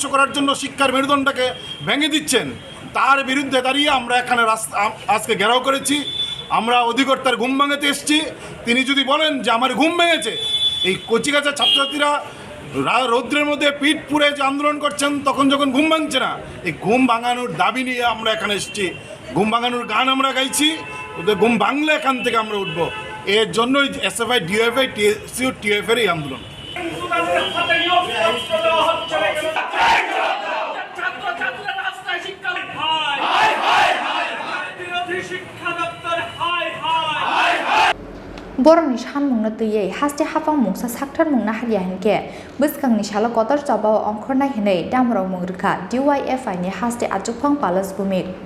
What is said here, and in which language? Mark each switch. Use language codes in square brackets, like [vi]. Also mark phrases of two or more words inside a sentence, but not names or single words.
[bn] করার জন্য শিক্ষার মেরুদণ্ডটাকে ভেঙে দিচ্ছেন তার বিরুদ্ধে দাঁড়িয়ে আমরা এখানে আজকে ঘেরাও করেছি আমরা অধিকর্তার ঘুম ভাঙাতে এসেছি তিনি যদি বলেন যে আমার ঘুম ভেঙেছে এই কচিকাঁচা ছাত্রছাত্রীরা রৌদ্রের মধ্যে পিঠ পুড়ে যে আন্দোলন করছেন তখন যখন ঘুম ভাঙছে না এই ঘুম ভাঙানোর দাবি নিয়ে আমরা এখানে এসেছি ঘুম ভাঙানোর গান আমরা গাইছি ওদের ঘুম ভাঙলে এখান থেকে আমরা উঠবো এর জন্যই SFI-DYFI TFR এই আন্দোলন [trp] Boroni Sanmungo tui haste hafang mungsa saktar mungna hadia hinke bwskangni salo kotor jabao ongkhornai hinai damrok mungrika DYFI ni haste achukphang palace bumik